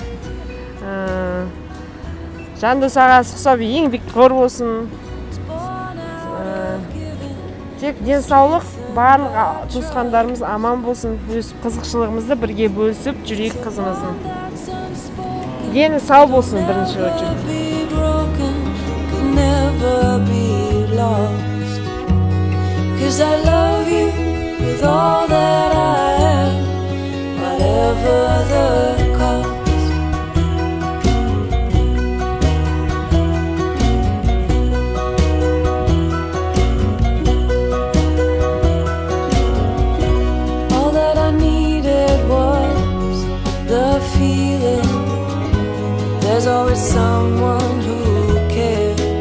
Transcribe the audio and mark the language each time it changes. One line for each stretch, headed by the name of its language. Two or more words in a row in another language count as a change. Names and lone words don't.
Kazakh: Жандос ағасы құсап еңбекқор болсын. Тек денсаулық, барлық туысқандарымыз аман болсын. Өз қызықшылығымызды бірге бөлісіп жүрейік қызымыздың. Дені сау болсын бірінші очередь.
English: Never be lost, 'cause I love you with all that I am, whatever the cost. All that I needed was the feeling there's always someone who cares.